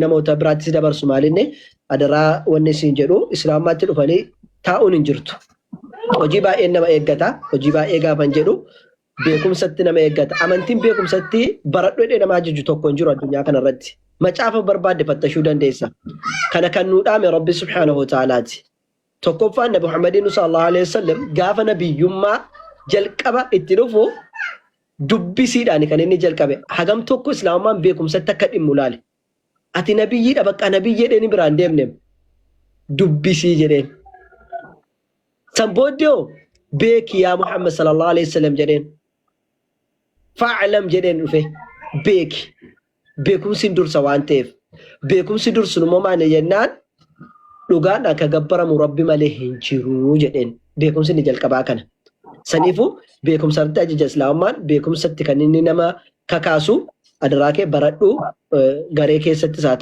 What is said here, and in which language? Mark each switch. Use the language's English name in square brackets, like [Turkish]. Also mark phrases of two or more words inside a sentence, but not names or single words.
[Oromo] namoota biraatti si dabarsu maalinne adaraa wanni siin jedhu islaamummaatti dhufanii taa'uun hin jirtu hojii baay'een nama eeggata hojii baay'ee gaafan jedhu beekumsatti nama eeggata amantiin beekumsatti baradhu jedhee nama ajaju tokko hin jiru addunyaa kanarratti macaafa barbaadde fattashuu dandeessa kana kan nuu dhaame rabbi [Arabic] سبحانه وتعالى [Oromo] tokkoffaan nabi Muhammadin [Arabic] صلى الله عليه وسلم [Oromo] gaafa nabiyyummaa jalqaba itti dhufu dubbisiidhaan kan inni jalqabe hagam tokko islaamummaan beekumsatti akka dhimmu laale ati nabiyyiidha bakka nabiyyi jedheen biraan deemne dubbisii jedheen san booddee beeki yaa Muhammad [Arabic] صلى الله عليه وسلم [Oromo] jedheen fa'alam jedheen dhufe beeki beekumsi dursa waan ta'eef beekumsi dursu immoo maal jennaan dhugaan akka gabbaramu rabbi malee hin jiru jedheen beekumsi ni jalqabaa kana saniifu beekumsatti ajaja islaamummaan beekumsatti kan inni nama kakaasu adaraa kee baradhu garee keessattis haa